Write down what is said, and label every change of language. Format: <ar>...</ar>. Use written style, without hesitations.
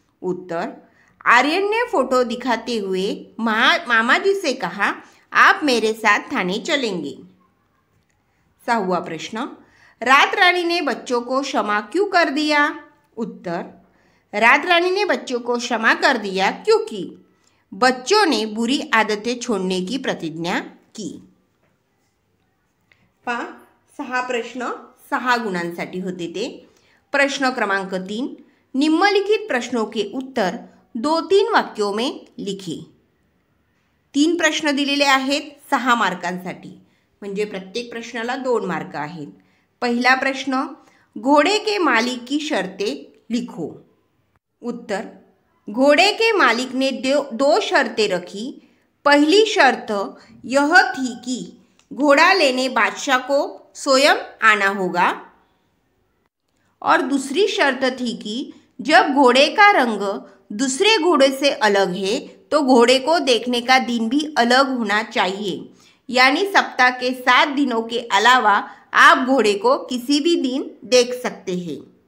<hi>उत्तर: आर्यन ने फोटो दिखाते हुए मामा जी से कहा, आप मेरे साथ थाने चलेंगे। 6वां प्रश्न, रात रानी ने बच्चों को क्षमा क्यों कर दिया? उत्तर: रात रानी ने बच्चों को क्षमा कर दिया क्योंकि बच्चों ने बुरी आदतें छोड़ने की प्रतिज्ञा की।</hi> <mr>6 प्रश्न 6 गुणांसाठी होते ते।</mr> <hi>प्रश्न क्रमांक 3, निम्नलिखित प्रश्नों के उत्तर 2-3 वाक्यों में लिखे।</hi> <mr>3 प्रश्न दिलेले आहेत 6 मार्कांसाठी, म्हणजे प्रत्येक प्रश्नाला 2 मार्क आहेत। पहिला प्रश्न,</mr> <hi>घोड़े के मालिक की शर्तें लिखो। उत्तर: घोड़े के मालिक ने 2 शर्तें रखी। पहली शर्त यह थी कि घोड़ा लेने बादशाह को स्वयं आना होगा और दूसरी शर्त थी कि जब घोड़े का रंग दूसरे घोड़े से अलग है तो घोड़े को देखने का दिन भी अलग होना चाहिए, यानी सप्ताह के 7 दिनों के अलावा आप घोड़े को किसी भी दिन देख सकते हैं।</hi>